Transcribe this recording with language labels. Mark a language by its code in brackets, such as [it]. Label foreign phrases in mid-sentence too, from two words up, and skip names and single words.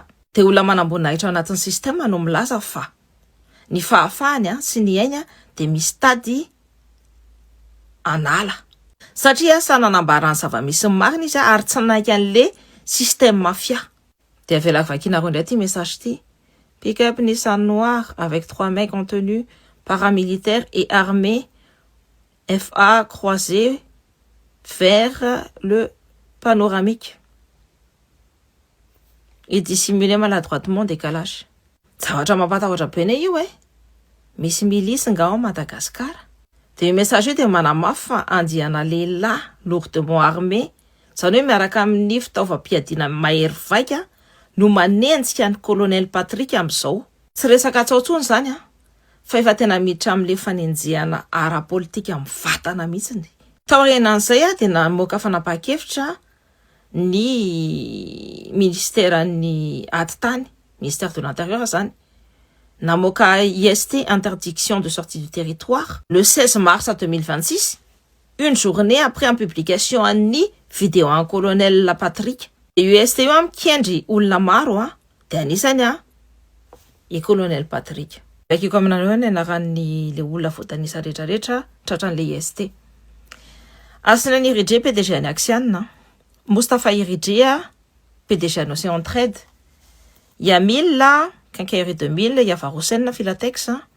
[mg] De olona manambonahitra ao anatin'ny système no milaza fa ny fahafahany sy ny ainy de misy tady anala. Satria sa nanambarany zava-misy marina izy ary tsy naiky an'le système mafia. De avelako vakina roa ndray ty message ty. [fr] Pick up Nissan noir avec 3 mecs en tenue paramilitaire et armés FA croisé vers le panoramique. Et dissimuler maladroitement décalage. [mg] Zavatra mampatahotra be ne io misy milice nga ao Madagasikara. De message io de manamafy fa andiana lehilahy [fr] lourdement armé [mg] zany hoe miaraka amin'ny fitaovam-piadiana mahery vaika no manenjika ny colonel Patrick am'izao. Tsy resaka tsaotsony zany fa efa tena miditra amin'le fanenjehana ara-politika mivatana mihitsiny. Taorianan'izay de namoaka fanapahan-kevitra ny ministère ny atitany [fr] ministère de l'intérieur [mg] zany namoaka IST [fr] interdiction de sortie du territoire le 16 mars 2026 une journée après en publication [mg] ny vidéo en colonel Patrick. Et IST io mikendry olona maro de anisany i colonel Patrick. Bakiko aminareo ny anaran'ny le olona voatanisa rehetrarehetra tratran'le IST. Asnani Ridje PDG ny Axiane, Mustafa Iridjia PDG ny Océan Trade, Yamil Quincaillerie 2000, Yavaroussen Filatex,